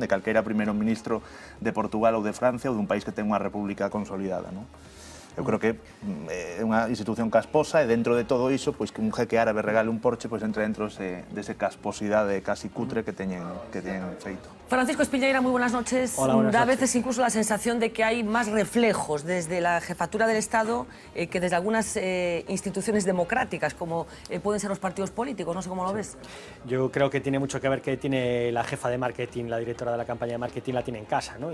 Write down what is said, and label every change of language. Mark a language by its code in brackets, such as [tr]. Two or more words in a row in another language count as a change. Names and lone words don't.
[gl] De calquera primeiro ministro de Portugal ou de Francia ou dun país que ten unha república consolidada, non? Eu creo que é unha institución casposa e dentro de todo iso, pois que un jeque árabe regale un Porsche, pois entra dentro dese casposidade casi cutre que teñen feito. [es] Francisco Espiñeira, muy buenas noches. Hola, buenas da a noches. veces incluso la sensación de que hay más reflejos desde la jefatura del Estado que desde algunas instituciones democráticas, como pueden ser los partidos políticos. No sé cómo lo ves. Yo creo que tiene mucho que ver que tiene la jefa de marketing, la directora de la campaña de marketing, la tiene en casa, ¿no?